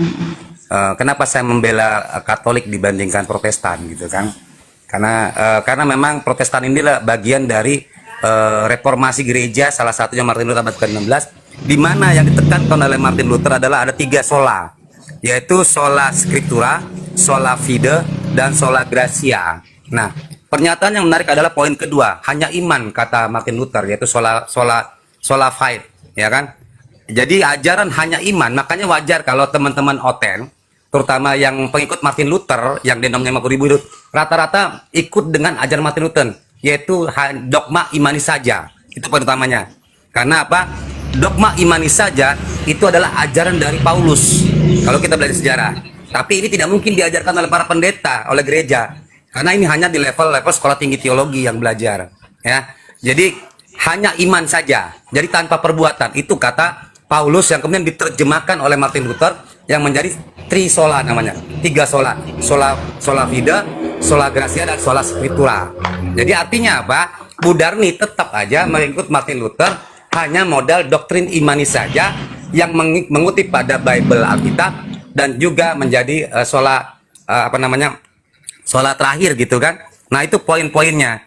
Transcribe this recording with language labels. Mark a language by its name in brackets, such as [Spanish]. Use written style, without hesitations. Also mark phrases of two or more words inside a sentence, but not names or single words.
[Indonesian] Kenapa saya membela Katolik dibandingkan Protestan gitu kan? Karena memang Protestan inilah bagian dari reformasi gereja, salah satunya Martin Luther abad ke-16, di mana yang ditekankan oleh Martin Luther adalah ada 3 sola, yaitu [Latin] sola scriptura, sola fide, [Indonesian] dan [Latin] sola gratia. [Indonesian] Nah, pernyataan yang menarik adalah poin kedua, hanya iman, kata Martin Luther, yaitu [Latin] sola fide, [Indonesian] ya kan? Jadi ajaran hanya iman, makanya wajar kalau teman-teman Oten, terutama yang pengikut Martin Luther yang denomnya 50.000 itu rata-rata ikut dengan ajaran Martin Luther, yaitu dogma imani saja. Itu poin utamanya. Karena apa? Dogma imani saja itu adalah ajaran dari Paulus kalau kita belajar sejarah. Tapi ini tidak mungkin diajarkan oleh para pendeta, oleh gereja, karena ini hanya di level sekolah tinggi teologi yang belajar, ya. Jadi hanya iman saja, jadi tanpa perbuatan. Itu kata Paulus yang kemudian diterjemahkan oleh Martin Luther yang menjadi trisola namanya, 3 sola, [Latin] sola fide, sola gratia, [Indonesian] dan [Latin] sola scriptura. [Indonesian] Jadi artinya apa? Bu Darni tetap aja mengikut Martin Luther, hanya modal doktrin imani saja yang mengutip pada Bible Alkitab, dan juga menjadi sola terakhir gitu kan. Nah, itu poin-poinnya.